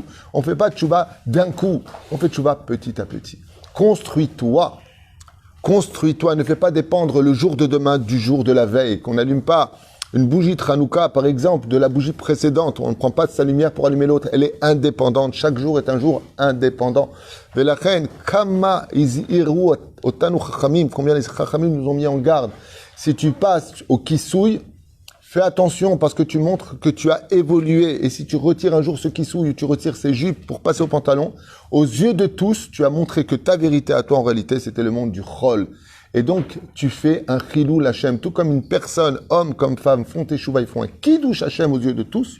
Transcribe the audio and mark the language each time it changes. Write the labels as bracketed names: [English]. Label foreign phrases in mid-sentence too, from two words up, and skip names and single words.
[French] On fait pas tchouva d'un coup, on fait tchouva petit à petit. Construis-toi, ne fais pas dépendre le jour de demain du jour de la veille, qu'on n'allume pas une bougie de Hanouka, par exemple, de la bougie précédente. On ne prend pas de sa lumière pour allumer l'autre, elle est indépendante, chaque jour est un jour indépendant. [Hebrew] ולכן, כמה הזהירו אותנו חכמים, [French] combien les chachamim nous ont mis en garde. Si tu passes au kisouille, fais attention parce que tu montres que tu as évolué. Et si tu retires un jour ce kisouille, tu retires ses jupes pour passer au pantalon, aux yeux de tous, tu as montré que ta vérité à toi, en réalité, c'était le monde du chol. Et donc, tu fais un [Hebrew] חילול השם, [French] tout comme une personne, homme comme femme, font teshuva, ils font un [Hebrew] קידוש השם [French] aux yeux de tous.